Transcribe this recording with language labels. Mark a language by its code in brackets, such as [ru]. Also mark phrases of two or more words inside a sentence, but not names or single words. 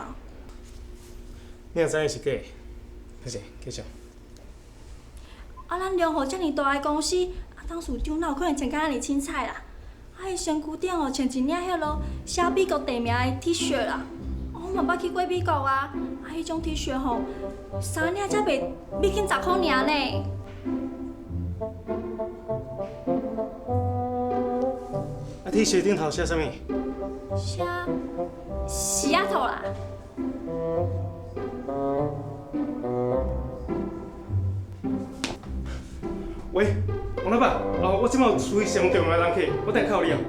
[nan] 你若知影是假的，歹势，继续。啊，咱联合遮尔大个公司，啊，董事长哪有可能穿甲安尼凊彩啦？啊，伊身躯顶哦穿一领迄落写美国地名的 T 恤啦。我嘛捌去过美国啊，啊，迄种 T 恤吼，3领才卖美金10块尔呢。啊 ，T 恤顶头写啥物？写西雅图啦。喂，王老板，我即摆有处理上重要的人客，我等靠你啊。